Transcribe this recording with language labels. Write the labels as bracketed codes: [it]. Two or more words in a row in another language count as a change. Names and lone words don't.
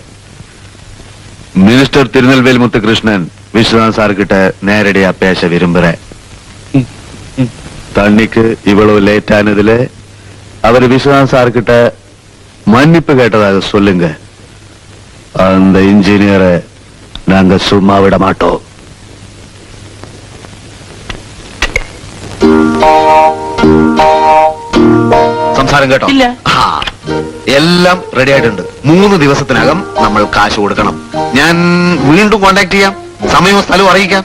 [ta] மினிஸ்டர் திருநெல்வேலி முத்துகிருஷ்ணன் விஸ்வநாத் சார் கிட்ட நேரடியா பேச விரும்புறேன். தண்ணிக்கு இவ்வளவு லேட் ஆனதுல அவர் விஸ்வநாத் சார் கிட்ட மன்னிப்பு கேட்டதாக சொல்லுங்க. அந்த இன்ஜினியரை நாங்க சும்மா விட மாட்டோம். [ml] സംസാരം കേട്ടോ? എല്ലാം റെഡി ആയിട്ടുണ്ട്. 3 ദിവസത്തിനകം നമ്മൾ കാശ് കൊടുക്കണം. ഞാൻ വീണ്ടും കോണ്ടാക്ട് ചെയ്യാം, സമയവും സ്ഥലവും അറിയിക്കാം.